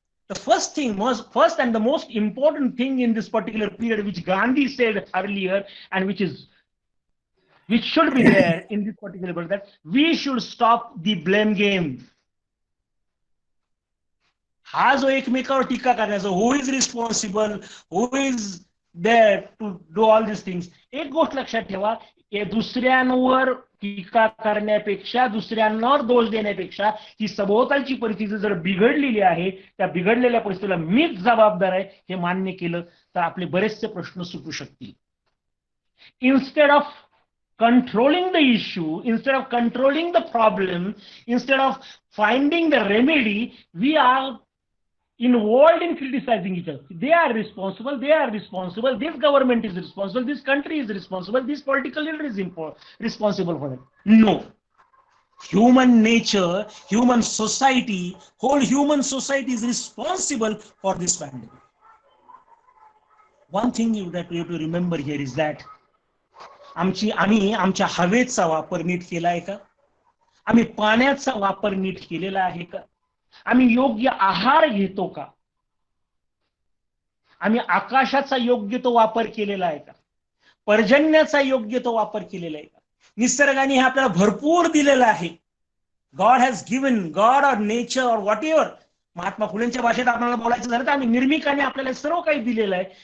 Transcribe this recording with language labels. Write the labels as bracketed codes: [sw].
[en] The first and the most important thing in this particular period, which Gandhi said earlier, and which should be there in this particular period, that we should stop the blame game. [mr] हा जो एकमेकावर टीका करण्याचा, [en] who is responsible, who is there to do all these things. [mr] एक गोष्ट लक्षात ठेवा, दुसऱ्यांवर टीका करण्यापेक्षा, दुसऱ्यांवर दोष देण्यापेक्षा ही सभोवतालची परिस्थिती जर बिघडलेली आहे, त्या बिघडलेल्या परिस्थितीला मीच जबाबदार आहे हे मान्य केलं तर आपले बरेचसे प्रश्न सुटू शकतील. [en] Instead of controlling the issue, instead of controlling the problem, instead of finding the remedy, we are involved in criticizing each other. They are responsible, this government is responsible, this country is responsible, this political leader is responsible for it. No. Human nature, human society, whole human society is responsible for this pandemic. One thing that we have to remember here is that [mr] आम्ही आमच्या हवेचा वापर नीट केलाय का? आम्ही पाण्याचा वापर नीट केलेला आहे का? आम्ही योग्य आहार घेतो का? आम्ही आकाशाचा योग्य तो वापर केलेला आहे का? पर्जन्याचा योग्य तो वापर केलेला आहे का? निसर्गाने हे आपल्याला भरपूर दिलेलं आहे. [en] god has given, god और nature और whatever, [mr] महात्मा फुलेंच्या भाषेत आपल्याला बोलायचं झालं तर आम्ही निर्मिकाने आपल्याला सर्व काही दिलेलं आहे.